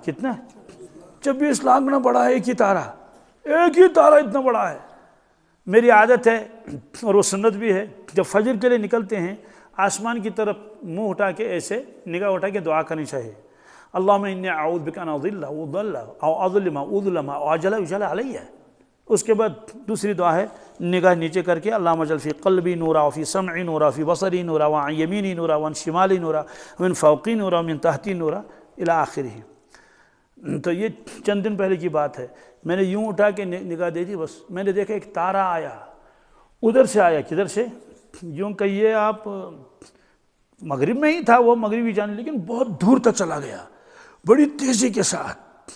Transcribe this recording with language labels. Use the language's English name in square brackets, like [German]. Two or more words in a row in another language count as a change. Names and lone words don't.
[Urdu] کتنا؟ 24 لاکھ گنا بڑا ہے ایک ہی تارہ۔ ایک ہی تارہ اتنا بڑا ہے۔ میری عادت ہے اور وہ سنت بھی ہے، جب فجر کے لیے نکلتے ہیں آسمان کی طرف منہ اٹھا کے ایسے نگاہ اٹھا کے دعا کرنی چاہیے۔ [Arabic] اللہم انی اعوذ بک ان اضل او اضل او اظلم او اظلم او اجہل یجہل علی۔ [Urdu] اس کے بعد دوسری دعا ہے نگاہ نیچے کر کے [Arabic] اللہم اجعل فی قلبی نورا وفی سمعی نورا فی بصری نورا وعن یمینی نورا وعن شمالی نورا ومن فوقی نورا ومن تحتی نورا الی آخرہ۔ [Urdu] تو یہ چند دن پہلے کی بات ہے، میں نے یوں اٹھا کے نگاہ دے دی، بس میں نے دیکھا ایک تارہ آیا، ادھر سے آیا، کدھر سے؟ یوں کہیے آپ مغرب میں ہی تھا وہ، مغربی جانے، لیکن بہت دور تک چلا گیا بڑی تیزی کے ساتھ۔